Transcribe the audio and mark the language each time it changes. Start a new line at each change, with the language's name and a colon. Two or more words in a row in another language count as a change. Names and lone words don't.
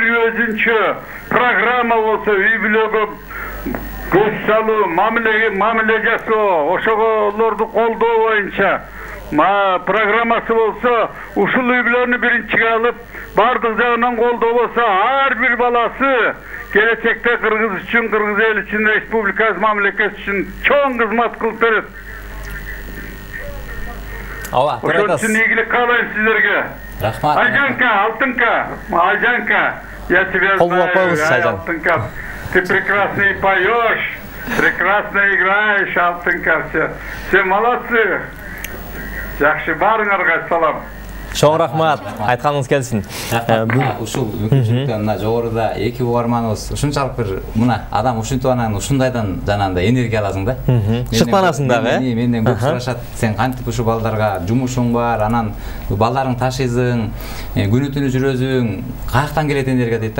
Kyrgyz: өзүнчө программа болсо, үй бүлөгө көз салуу, мамиле жасоо, ошолорду колдоо боюнча программасы болсо, ушул үй бүлөнү биринчиге алып, бардык жагынан колдоо болсо, ар бир баласы келечекте Кыргыз үчүн, Кыргыз эл үчүн, республикабыз мамлекет үчүн чоң кызмат кылып берет. Ошон үчүн ийгилик каалайм сиздерге. Рахмат. Айжанка, Айжанка,
Russian: я тебя знаю, Алтынка. Ты прекрасно поешь, прекрасно играешь, Алтынка. Все молодцы.
Kyrgyz: Жакшы, баарыңарга салам. Чоң рахмат, айтканыңыз келсин. Ушул мүмкүнчүлүктө мына жогоруда эки угарманыбыз ушунчалык бир мына адам ушинтип анан ушундайдан жанагындай энергия аласың да. Шыктанасың дагы, Менден көп сурашат, сен кантип ушу балдарга жумушуң бар, анан балдарың ташыйсың, күнү-түнү жүрөсүң, каяктан келет энергия дейт да.